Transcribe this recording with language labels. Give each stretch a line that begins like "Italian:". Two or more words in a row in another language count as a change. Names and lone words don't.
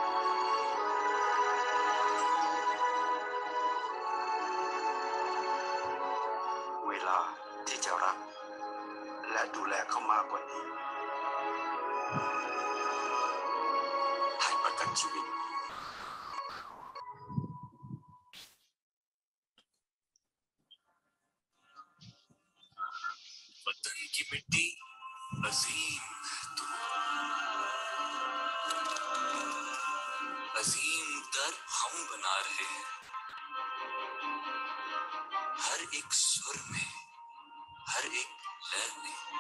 Thai: เวลาที่จะรักและดูแลเขามากกว่านี้ให้ประกันชีวิต
Urdu: وطن کی مٹی عظیم ہے تم عظیم در ہم بنا رہے ہیں ہر ایک سر میں ہر ایک لے میں